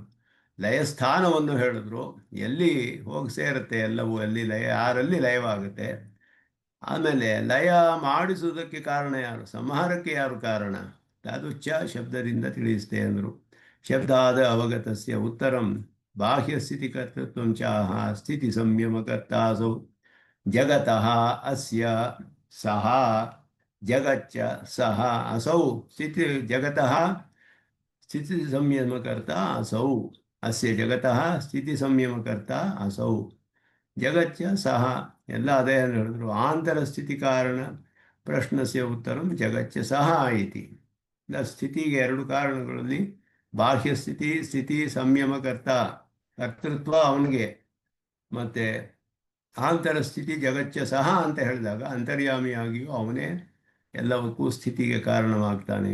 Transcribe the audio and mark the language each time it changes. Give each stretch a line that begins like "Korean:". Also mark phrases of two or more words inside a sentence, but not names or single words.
Kannada: ಲಯಸ್ಥಾನವನ್ನು ಹೇಳಿದ್ರು, ಎಲ್ಲಿ ಹೋಗಿ ಸೇರುತ್ತೆ ಎಲ್ಲವೂ, ಅಲ್ಲಿ ಲಯ, ಯಾರಲ್ಲಿ ಲಯವಾಗುತ್ತೆ. ಆಮೇಲೆ ಲಯ ಮಾಡಿಸುವುದಕ್ಕೆ ಕಾರಣ ಯಾರು? ಸಂಹಾರಕ್ಕೆ ಯಾರು ಕಾರಣ? ಅದು ಚ ಶಬ್ದದಿಂದ ತಿಳಿಸುತ್ತೆ ಅಂದರು.
Sanskrit: ಶಬ್ದಾದ ಅವಗತಸ್ಯ ಉತ್ತರಂ ಬಾಹ್ಯ ಸ್ಥಿತಿಕರ್ತೃತ್ವಂ ಚಾಹ ಸ್ಥಿತಿ ಸಂಯಮಕರ್ತಾಸೌ ಜಗತಃ ಅಸ್ಯ ಸಹ ಜಗಚ್ಚ ಸಹ ಅಸೌ ಸ್ಥಿತಿ ಜಗತಃ ಸ್ಥಿತಿ ಸಂಯಮಕರ್ತ ಅಸೌ ಅಸ್ಯ ಜಗತಃ ಸ್ಥಿತಿ ಸಂಯಮಕರ್ತ ಅಸೌ ಜಗಚ್ಚ ಸಹ,
Kannada: ಎಲ್ಲ ಅದೇ ಹೇಳಿದ್ರು.
Sanskrit: ಆಂತರ ಸ್ಥಿತಿ ಕಾರಣ ಪ್ರಶ್ನಸ್ಯ ಉತ್ತರಂ ಜಗಚ್ಚ ಸಹ ಇತಿ.
Kannada: ಸ್ಥಿತಿಗೆ ಎರಡು ಕಾರಣಗಳಲ್ಲಿ ಬಾಹ್ಯ ಸ್ಥಿತಿ, ಸ್ಥಿತಿ ಸಂಯಮಕರ್ತ, ಕರ್ತೃತ್ವ ಅವನಿಗೆ, ಮತ್ತು ಆಂತರ ಸ್ಥಿತಿ
Sanskrit: ಜಗಚ್ಚ ಸಹ
Kannada: ಅಂತ ಹೇಳಿದಾಗ ಅಂತರ್ಯಾಮಿಯಾಗಿಯೂ ಅವನೇ ಎಲ್ಲವಕ್ಕೂ ಸ್ಥಿತಿಗೆ ಕಾರಣವಾಗ್ತಾನೆ.